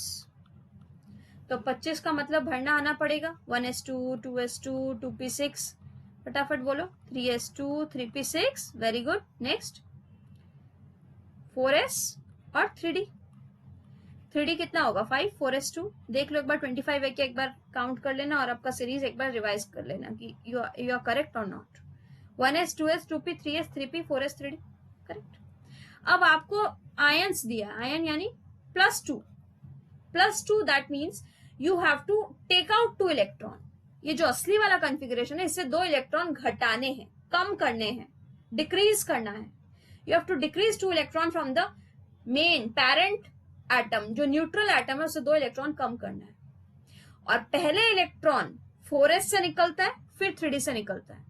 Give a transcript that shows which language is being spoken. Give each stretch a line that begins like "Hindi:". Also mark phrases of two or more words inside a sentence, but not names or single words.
Hindi: तो 25 का मतलब भरना आना पड़ेगा 1s2 2s2 2p6, फटाफट बोलो, 3s2 3p6,
English: very good.
Hindi: नेक्स्ट 4s और 3d कितना होगा 5, 4s2 देख लो एक बार, 25 है क्या, एक बार काउंट कर लेना और आपका सीरीज एक बार रिवाइज कर लेना कि
English: you are correct
Hindi: और नॉट। 1s 2s 2p 3s 3p 4s 3d, करेक्ट। अब आपको आयंस दिया, आयन यानी +2
English: that means you have to take out 2 electron.
Hindi: ये जो असली वाला कॉन्फ़िगरेशन है, इससे 2 इलेक्ट्रॉन घटाने हैं, कम करने हैं, डिक्रीज करना है।
English: you have to decrease 2 electron from the main parent atom,
Hindi: जो न्यूट्रल एटम है, उससे 2 इलेक्ट्रॉन कम करना है। और पहले इलेक्ट्रॉन 4s से निकलता है, फिर 3d से निकलता है।